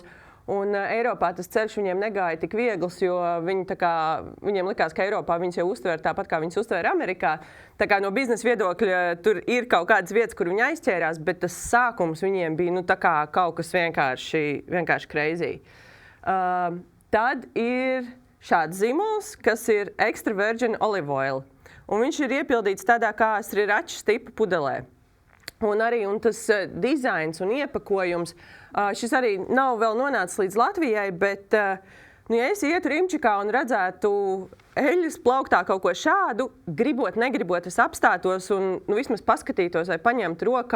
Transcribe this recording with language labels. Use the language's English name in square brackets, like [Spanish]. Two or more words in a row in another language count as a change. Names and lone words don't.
[Latvian] Un Eiropā tas ceļš viņiem negāja tik viegls, jo viņiem likās, ka Eiropā viņus jau uztver tāpat, kā viņus uztver Amerikā. Tā kā no biznesa viedokļa tur ir kaut kādas vietas, kur viņi aizķērās, bet tas sākums viņiem bija kaut kas vienkārši crazy. Tad ir šāds zīmols, kas ir [English] extra virgin olive oil. [Latvian] Un viņš ir iepildīts tādā kā sriračas tipa pudelē. Un tas dizains un iepakojums, šis arī nav vēl nonācis līdz Latvijai, bet, ja es ietu Rimčikā un redzētu eļļas plauktā kaut ko šādu, negribot, es apstātos un vismaz paskatītos vai paņemt rokā.